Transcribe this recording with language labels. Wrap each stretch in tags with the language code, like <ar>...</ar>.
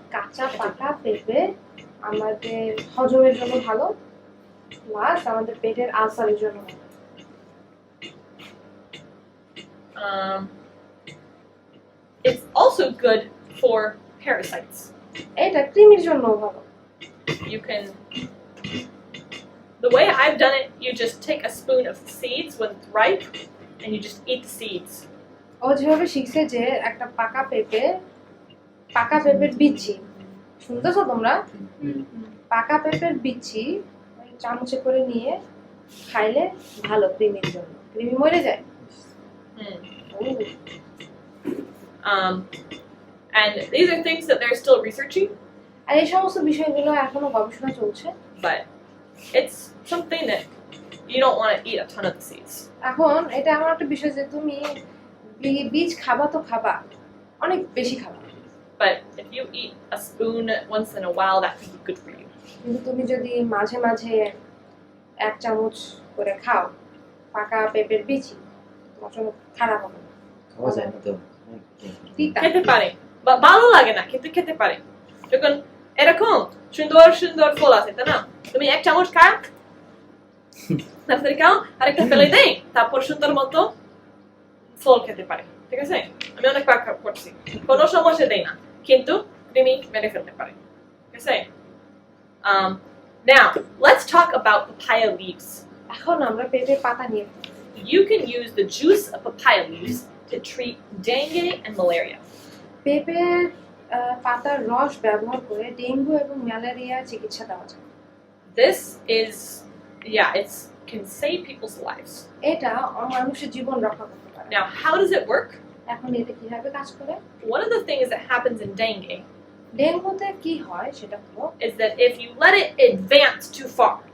<bn>কাঁচা পাকা পেঁপে আমাদের হজমের জন্য ভালো, প্লাস আমাদের পেটের আলসারের জন্য ভালো।</bn> <en>It's also good for parasites.</en> <bn>এটা কৃমির জন্য ভালো।</bn> <en>You can, the way I've done it, you just take a spoon of seeds when it's ripe, and you just eat the seeds.</en> <bn>ও যেভাবে শিখছে যে একটা পাকা পেঁপের বিচি, শুনতেছো তোমরা? পাকা পেঁপের বিচি চামচে করে নিয়ে খাইলে ভালো কৃমির জন্য। কৃমি মরে যায়।</bn> <en>And these are things that they're still researching,</en> <bn>আর এই সমস্ত বিষয়গুলো এখনো গবেষণা চলছে।</bn> <en>but it's something that you don't want to eat a ton of the seeds.</en> <bn>এখন এটা এমন একটা বিষয় যে তুমি বীজ খাবা তো খাবা, অনেক বেশি খাবা,</bn> <en>But if you eat a spoon once in a while, that could be good for you.</en> <bn>কিন্তু তুমি যদি মাঝে মাঝে এক চামচ করে খাও পাকা পেঁপের বিচি, তোমার জন্য খারাপ হবে না। খাওয়া যায় না তো তিতা। খেতে পারে, বা ভালো লাগে না কিন্তু খেতে পারে। যখন এরকম সুন্দর সুন্দর ফল আছে, তাই না? তুমি এক চামচ খাও, তারপরে খাও, আরেকটা ফেলে দেই, তারপর সুন্দর মতো ফল খেতে পারে। ঠিক আছে? আমি অনেকবার করছি, কোনো সমস্যা দেই না, কিন্তু কৃমি মেরে ফেলতে পারে। ঠিক আছে?</bn> <en>Now, let's talk about papaya leaves.</en> <bn>এখন আমরা পেঁপের পাতা নিয়ে</bn> <en>You can use the juice of papaya leaves to treat dengue and malaria.</en> <bn>পেঁপের পাতার রস ব্যবহার করে ডেঙ্গু এবং ম্যালেরিয়ার চিকিৎসা দেওয়া যায়।</bn> <en>This is, it can save people's lives.</en> <bn>এটা মানুষের জীবন রক্ষা করতে পারে।</bn> <en>Now, how does it work?</en> <bn>এখন এটা কিভাবে কাজ করে?</bn> <en>One of the things that happens in dengue</en> <bn>ডেঙ্গুতে কি হয় সেটা হলো</bn> <en>is that if you let it advance too far,</en>